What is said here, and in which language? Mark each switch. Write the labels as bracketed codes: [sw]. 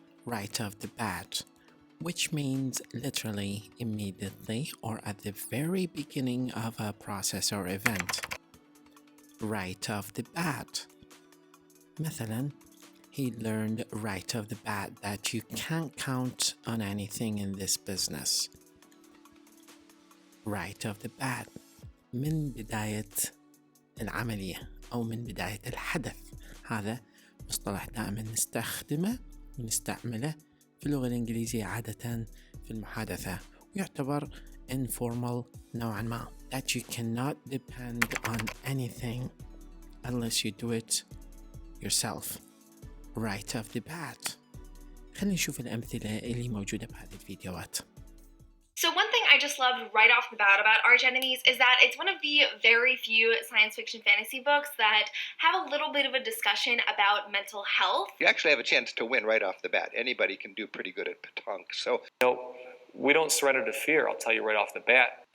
[en] Right off the bat, which means literally immediately or at the very beginning of a process or event. Right off the bat. مثلا, he learned right off the bat that you can't count on anything in this business. Right off the bat. [ar] من بداية العملية أو من بداية الحدث. هذا مصطلح دائما نستعمله في اللغة الإنجليزية عادة في المحادثة ويعتبر informal نوعا ما. [en] That you cannot depend on anything unless you do it yourself. Right off the bat. [ar] خلينا نشوف الأمثلة اللي موجودة بهذه الفيديوهات. [en] So one thing I just loved right off the bat about Arch Enemies is that it's one of the very few science fiction fantasy books that have a little bit of a discussion about mental health. You actually have a chance to win right off the bat. Anybody can do pretty good at pétanque. So we don't surrender to fear, I'll tell you right off the bat.